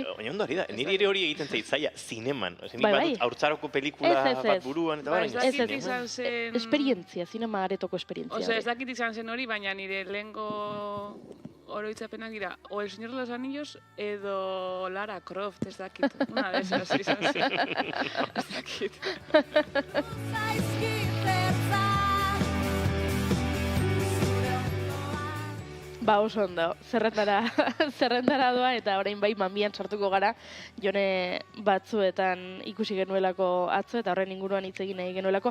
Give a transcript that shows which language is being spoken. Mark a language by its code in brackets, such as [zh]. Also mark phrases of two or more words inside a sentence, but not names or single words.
[eu] Baina ondo ari da, niri ere hori egiten zaitzaia, zineman. Bai, bai. Haurtzaroko pelikula bat buruan, eta ez dakit izan zen... Esperientzia, zinema aretoko esperientzia. Osea, ez dakit izan zen hori, baina nire lehengo oroitzapenak dira, o El Señor de los Anillos edo Lara Croft, ez dakit. [es] Una de esas [eu] izan zen. Ez dakit. Ba, oso ondo, zerrendara doa eta orain bai mamian sartuko gara Jone Batzuetan ikusi genuelako atzo eta horren inguruan hitz egin nahi genuelako.